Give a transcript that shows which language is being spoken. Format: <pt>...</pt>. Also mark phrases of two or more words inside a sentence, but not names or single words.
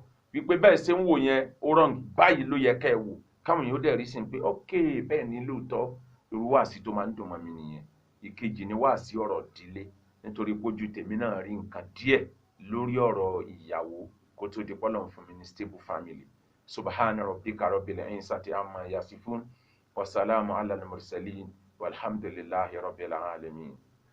<yo>Wípé bẹ́ẹ̀ ṣe ń wò yẹn ó wrong, báyìí ló yẹ kẹ́ ẹ wò. Káwọn èèyàn ó dẹ̀ rí sí pé okay bẹ́ẹ̀ ni lóòótọ́. Irú wàásí tó máa ń dùn mọ́ mi nìyẹn. Ìkejì ni wàásí ọ̀rọ̀ ìdílé. Nítorí pójú tèmi náà rí nǹkan díẹ̀ lórí ọ̀rọ̀ ìyàwó kó tó di pọ́lọ̀ fún mi ní</yo> <en>stable family.</en> <ar>سبحان ربك رب العزة عما يصفون وسلام على المرسلين والحمد لله رب العالمين.</ar>